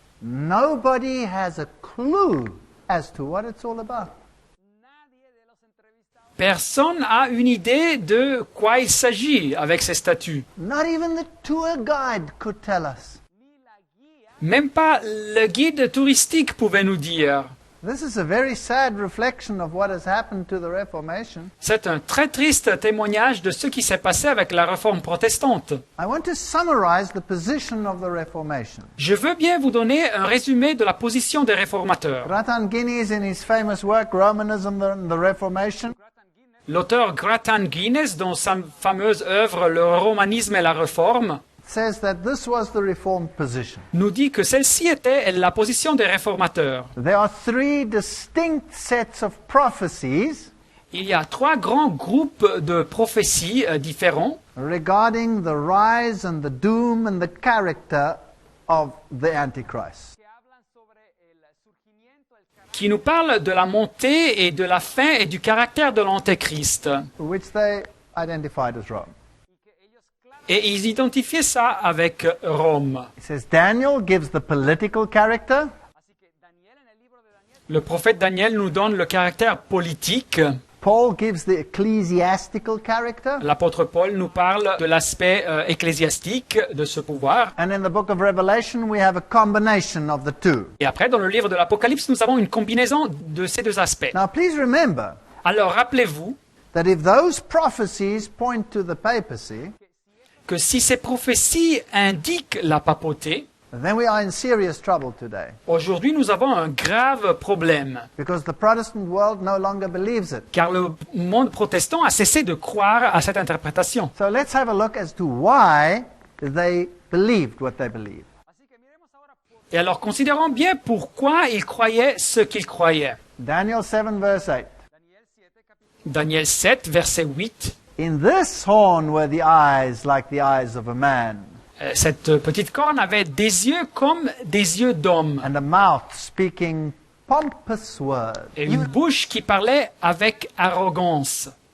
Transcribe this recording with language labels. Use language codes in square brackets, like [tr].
[en] Nobody has a clue as to what it's all about. [fr] Personne n'a une idée de quoi il s'agit avec ces statues. [en] Not even the tour guide could tell us. [fr] Même pas le guide touristique pouvait nous dire. [en] This is a very sad reflection of what has happened to the Reformation. [fr] C'est un très triste témoignage de ce qui s'est passé avec la réforme protestante. [en] I want to summarize the position of the Reformation. [fr] Je veux bien vous donner un résumé de la position des réformateurs. [en] Ratan Guinness, in his famous work Romanism and the Reformation, [fr] L'auteur Gratan Guinness, dans sa fameuse œuvre Le romanisme et la réforme, [en] says that this was the Reformed position. [fr] nous dit que celle-ci était la position des réformateurs. [en] There are three distinct sets of prophecies [fr] Il y a 3 grands groupes de prophéties différents [en] regarding the rise and the doom and the character of the Antichrist. [fr] qui nous parlent de la montée et de la fin et du caractère de l'Antéchrist. [en] Which they identified as Rome. [fr] Et ils identifiaient ça avec Rome. [en] It says Daniel gives the political character. [fr] Le prophète Daniel nous donne le caractère politique. [en] Paul gives the ecclesiastical character. [fr] L'apôtre Paul nous parle de l'aspect ecclésiastique de ce pouvoir. [en] And in the book of Revelation, we have a combination of the two. [fr] Et après, dans le livre de l'Apocalypse, nous avons une combinaison de ces 2 aspects. [en] Now, please remember [fr] Alors, rappelez-vous [en] that if those prophecies point to the papacy, [fr] que si ces prophéties indiquent la papauté, [en] then we are in serious trouble today. [fr] aujourd'hui, nous avons un grave problème. [en] Because the Protestant world no longer believes it. [fr] Car le monde protestant a cessé de croire à cette interprétation. [en] So let's have a look as to why they believed what they believed. [fr] Et alors, considérons bien pourquoi ils croyaient ce qu'ils croyaient. [en] Daniel 7, verse 8. [fr] Daniel 7, verset 8. [en] In this horn were the eyes like the eyes of a man, [fr] Cette petite corne avait des yeux comme des yeux d'homme [en] and a mouth speaking pompous words. [fr] et une bouche qui parlait avec arrogance.